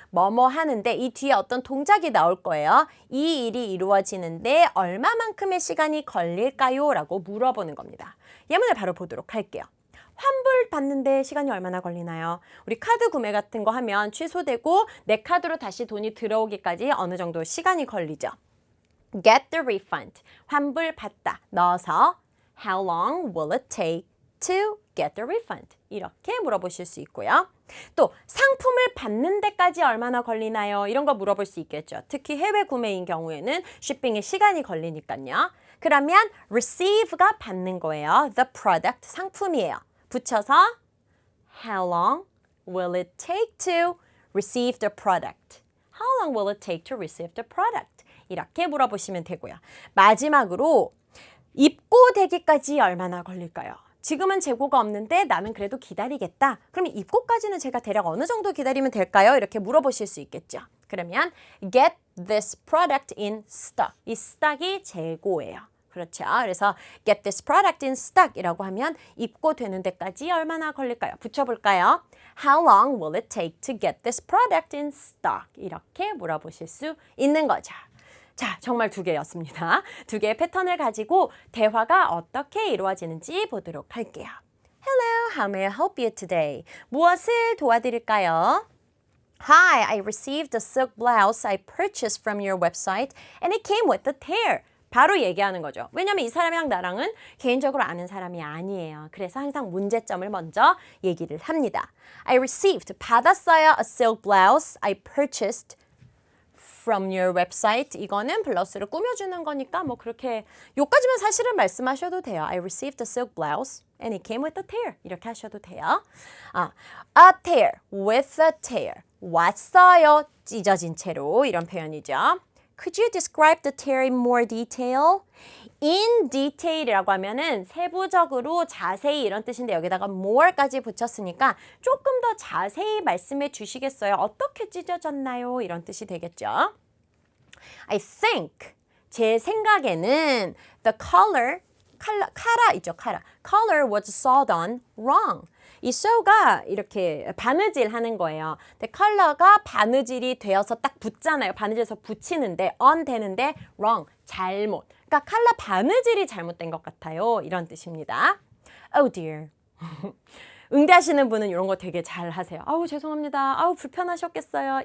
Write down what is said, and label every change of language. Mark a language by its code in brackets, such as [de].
[ko] 뭐뭐 하는데 이 뒤에 어떤 동작이 나올 거예요. 이 일이 이루어지는데 얼마만큼의 시간이 걸릴까요? 라고 물어보는 겁니다. 예문을 바로 보도록 할게요. 환불 받는데 시간이 얼마나 걸리나요? 우리 카드 구매 같은 거 하면 취소되고 내 카드로 다시 돈이 들어오기까지 어느 정도 시간이 걸리죠. [en] Get the refund. [ko] 환불 받다. 넣어서 [en] How long will it take to get the refund? [ko] 이렇게 물어보실 수 있고요. 또 상품을 받는 데까지 얼마나 걸리나요? 이런 거 물어볼 수 있겠죠. 특히 해외 구매인 경우에는 shipping에 시간이 걸리니까요. 그러면 receive가 받는 거예요. [en] The product [ko] 상품이에요. 붙여서 [en] How long will it take to receive the product? How long will it take to receive the product? [ko] 이렇게 물어보시면 되고요. 마지막으로 입고되기까지 얼마나 걸릴까요? 지금은 재고가 없는데 나는 그래도 기다리겠다. 그럼 입고까지는 제가 대략 어느 정도 기다리면 될까요? 이렇게 물어보실 수 있겠죠. 그러면 [en] get this product in stock. [ko] 이 stock이 재고예요. 그렇죠. 그래서 [en] get this product in stock [ko] 이라고 하면 입고되는 데까지 얼마나 걸릴까요? 붙여볼까요? [en] How long will it take to get this product in stock? [ko] 이렇게 물어보실 수 있는 거죠. 자, 정말 두 개였습니다. 두 개의 패턴을 가지고 대화가 어떻게 이루어지는지 보도록 할게요. [en] Hello, how may I help you today? [ko] 무엇을 도와드릴까요? [en] Hi, I received the silk blouse I purchased from your website and it came with a tear. [ko] 바로 얘기하는 거죠. 왜냐면 이 사람이랑 나랑은 개인적으로 아는 사람이 아니에요. 그래서 항상 문제점을 먼저 얘기를 합니다. [en] I received, [ko] 받았어요. [en] A silk blouse I purchased from your website. [ko] 이거는 블라우스를 꾸며주는 거니까 뭐 그렇게 요까지만 사실은 말씀하셔도 돼요. [en] I received a silk blouse and it came with a tear. [ko] 이렇게 하셔도 돼요. [en] A tear with a tear. [ko] 왔어요. 찢어진 채로 이런 표현이죠. [en] Could you describe the tear in more detail? In detail [ko] 이라고 하면은 세부적으로 자세히 이런 뜻인데 여기다가 more까지 붙였으니까 조금 더 자세히 말씀해 주시겠어요? 어떻게 찢어졌나요? 이런 뜻이 되겠죠. [en] I think [ko] 제 생각에는 the 카라 있죠, 카라. [en] Color was sewed on wrong. [ko] 이 sew가 이렇게 바느질 하는 거예요. 근데 컬러가 바느질이 되어서 딱 붙잖아요. 바느질해서 붙이는데 on 되는데 wrong, 잘못. 그러니까 컬러 바느질이 잘못된 것 같아요. 이런 뜻입니다. [en] Oh dear. [ko] 응대하시는 분은 이런 거 되게 잘 하세요. 아우 죄송합니다. 아우 불편하셨겠어요.